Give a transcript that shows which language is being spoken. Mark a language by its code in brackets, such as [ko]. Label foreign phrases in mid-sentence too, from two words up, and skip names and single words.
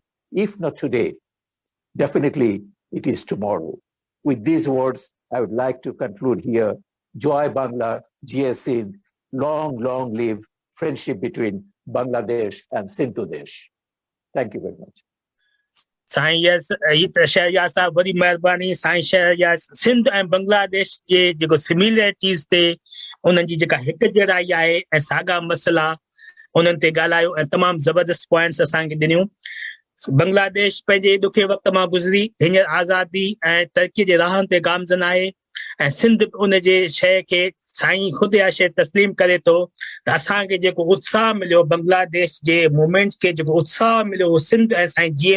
[en] If not today, definitely it is tomorrow. With these words, I would like to conclude here. [bn] জয় বাংলা, G.S. [en] Sindh, long, long live friendship between Bangladesh and Sindhu Desh. Thank you very much. [sd] Syed Shahryar साहब बड़ी मेहरबानी साईं शहरयार सिंध ऐं बांग्लादेश जे जेको सिमिलरिटीज़ ते उन्हनि जी जेका हिक जहिड़ाई आहे ऐं साॻा मसइला उन्हनि ते ॻाल्हायो ऐं तमामु ज़बरदस्त पॉइंट्स असांखे ॾिनियूं बांग्लादेश पंहिंजे ॾुखे वक़्त मां गुज़री हींअर आज़ादी ऐं तरक़ीअ जे राहनि ते गामज़न आहे ऐं सिंध उन जे शइ खे साईं ख़ुदि इहा शइ तस्लीम करे थो त असांखे जेको उत्साह मिलियो बांग्लादेश जे मूवमेंट खे जेको उत्साह मिलियो उहो सिंध ऐं साईं G.M.